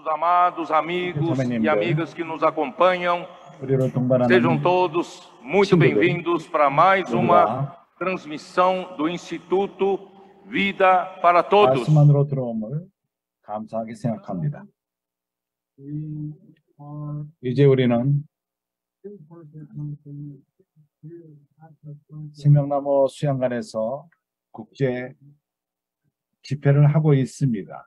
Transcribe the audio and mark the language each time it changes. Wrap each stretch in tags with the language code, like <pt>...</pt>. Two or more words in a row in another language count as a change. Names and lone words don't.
<pt>amados amigos e amigas que nos acompanham, sejam todos muito bem-vindos para mais uma transmissão do Instituto Vida para Todos.</pt> <ko>말씀만으로 들어옴을 감사하게 생각합니다. 이제 우리는 생명나무 수양관에서 국제 집회를 하고 있습니다.</ko>